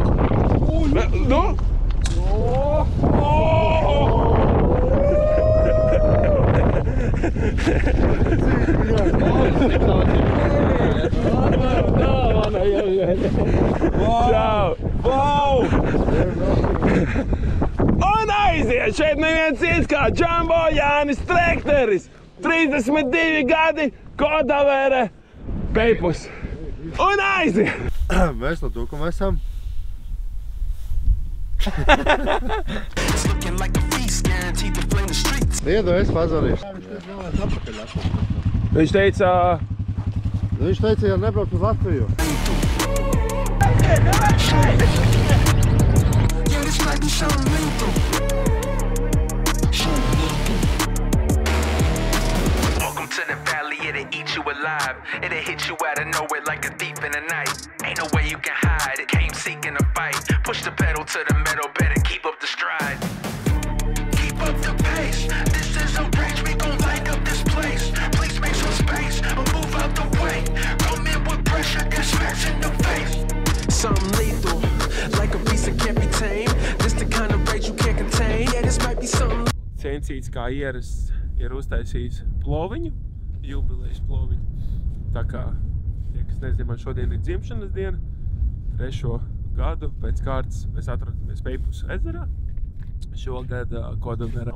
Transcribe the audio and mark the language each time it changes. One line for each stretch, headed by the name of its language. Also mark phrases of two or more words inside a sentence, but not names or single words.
Latvian: Nu! Čau! Wow! Un aiziet! Šeit neviens cits kā Jumbo Jānis Trekteris! 32 gadi, Kodavere, Peipus! Un aiziet! Mēs no Tukuma esam.
English: It's looking like a feast, guaranteed to flame the streets.
Latvian: Iedu, es pazarīšu. Viņš teica, Viņš teica, ja nebrauc uz Latviju.
English: Yeah, this might be something lethal. Welcome to the valley, it'll eat you alive. It'll hit you out of nowhere like a thief in the night. Ain't no way you can hide, it came seeking a fight. Push the pedal to the metal, better keep up the stride. Keep up the pace, this is a rage, we gon' light up this place. Please make some space, or move out the way. Come in with pressure, get smacked in the face. Something lethal, like a beast that can't be tamed. This the kind of rage you can't contain. Yeah, this might be something.
Latvian: Censīts kā ierasts ir uztaisījis ploviņu, jubilejas ploviņu. Tā kā, tie, kas nezinu, man šodien ir dzimšanas diena, 3. gadu pēc kārtas mēs atrodamies Peipus ezerā. Šogad Kodaverā.